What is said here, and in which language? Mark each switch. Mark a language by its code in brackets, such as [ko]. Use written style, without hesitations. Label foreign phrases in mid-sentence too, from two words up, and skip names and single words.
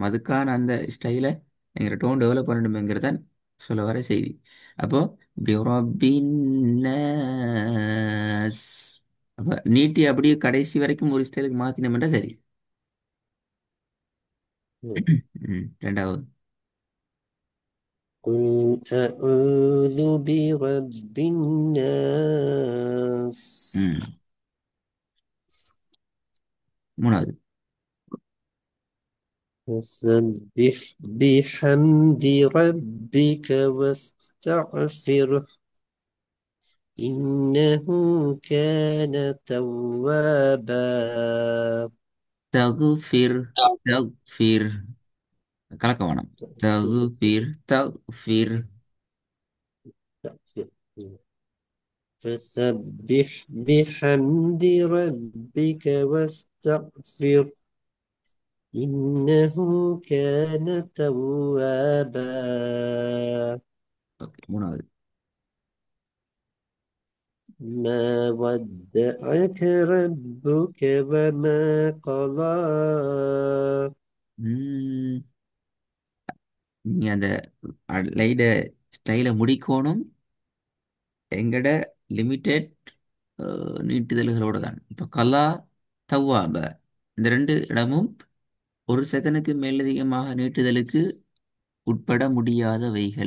[ta] அதுக்கான அந்த ஸ்டைலை எங்களோட [en] tone develop [ta] பண்ணணுங்கிறதான் சொல்ல வர செய்தி. அப்போ பிரபின்னஸ் அப்போ நீட்டி அப்படியே கடைசி வரைக்கும் ஒரு ஸ்டைலுக்கு மாற்றினோம்னா சரி. ரெண்டாவது. [ar] قل قل أعوذ برب الناس [ta] ம். மூணாவது. [ar] فسبح بحمد ربك واستغفره إنه كان توابا [ta] தகுஃபிர். தகுஃபிர். கலக்க வேணாம். தகுஃபிர். தகுஃபிர். [ar] فسبح بحمد ربك واستغفر إنه كان توابا [ta] ஓகே, மூணாவது. [ar] ما ودعك ربك وما قلى [ta] ம், நீ அந்த லைட ஸ்டைலை முடிக்கணும் எங்கட லிமிட்டெட் நீட்டுதல்களோட தான். இப்போ கலா, தவ்வாப, இந்த ரெண்டு இடமும் ஒரு செகண்டுக்கு மேலதிகமாக நீட்டுதலுக்கு உட்பட முடியாதவைகள்.